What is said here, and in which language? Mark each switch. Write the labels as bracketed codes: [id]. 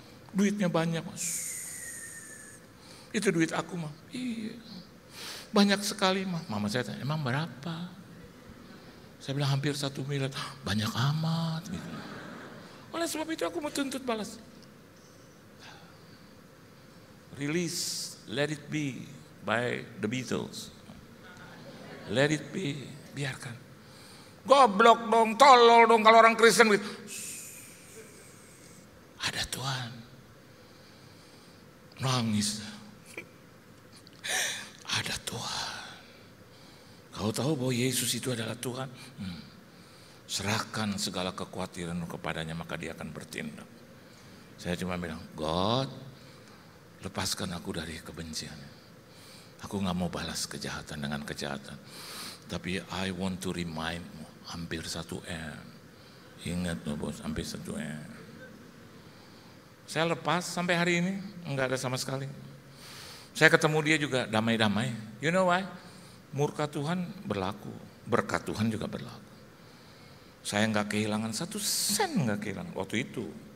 [id] Duitnya banyak. Itu duit aku mah. Iya. Banyak sekali mah. Mama saya tanya, emang berapa? Saya bilang hampir 1 miliar. Banyak amat. Gitu. Oleh sebab itu aku mau tuntut balas. [en] Release, let it be by the Beatles. Let it be, [id] biarkan. Goblok dong, tolol dong kalau orang Kristen gitu. Tuhan. Nangis. Ada Tuhan. Kau tahu bahwa Yesus itu adalah Tuhan? Serahkan segala kekhawatiran kepadanya, maka dia akan bertindak. Saya cuma bilang, [en] God, [id] lepaskan aku dari kebencian. Aku gak mau balas kejahatan dengan kejahatan. Tapi [en] I want to remind, [id] hampir 1 M. Ingat loh bos, hampir 1 M. Saya lepas sampai hari ini, enggak ada sama sekali. Saya ketemu dia juga damai-damai. [en] You know why? [id] Murka Tuhan berlaku, berkat Tuhan juga berlaku. Saya enggak kehilangan 1 sen, enggak kehilangan waktu itu.